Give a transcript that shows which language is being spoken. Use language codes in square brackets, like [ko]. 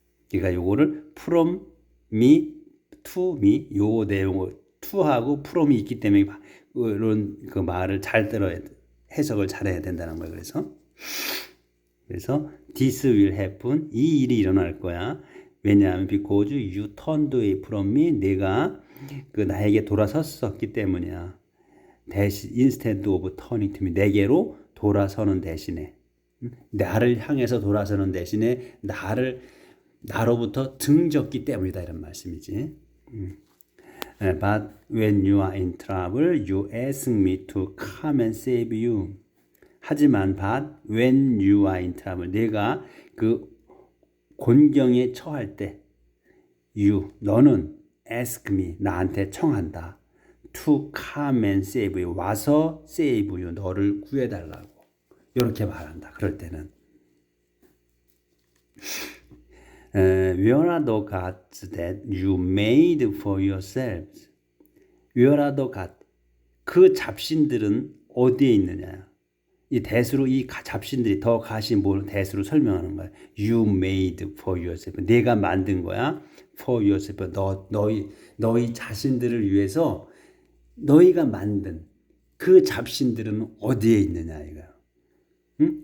[ko] 그러니까 요거를 [en] from me to me [ko] 요 내용을 to하고 from이 있기 때문에 이런 그 말을 잘 들어야 해석을 잘해야 된다는 거예요. 그래서 [en] this will happen [ko] 이 일이 일어날 거야. 왜냐하면 [en] because you turned away from me [ko] 내가 나에게 돌아섰었기 때문이야. 대신 [en] instead of turning to me [ko] 내게로 돌아서는 대신에 나를 향해서 돌아서는 대신에 나로부터 등졌기 때문이다 이런 말씀이지. [en] But when you are in trouble, you ask me to come and save you. [ko] 하지만 [en] but when you are in trouble, [ko] 내가 그 곤경에 처할 때, 너는 [en] ask me, [ko] 나한테 청한다. [en] To come and save you, [ko] 와서 [en] save you, [ko] 너를 구해달라고. 이렇게 말한다. 그럴 때는. [en] Where are the gods that you made for yourselves? Where are the gods? [ko] 그 잡신들은 어디에 있느냐? 이 대수로 이 잡신들이 더 가시 뭘 대수로 설명하는 거야. [en] You made for yourself. [ko] 내가 만든 거야. [en] For yourself. [ko] 너희 자신들을 위해서 너희가 만든 그 잡신들은 어디에 있느냐 이거야. 응?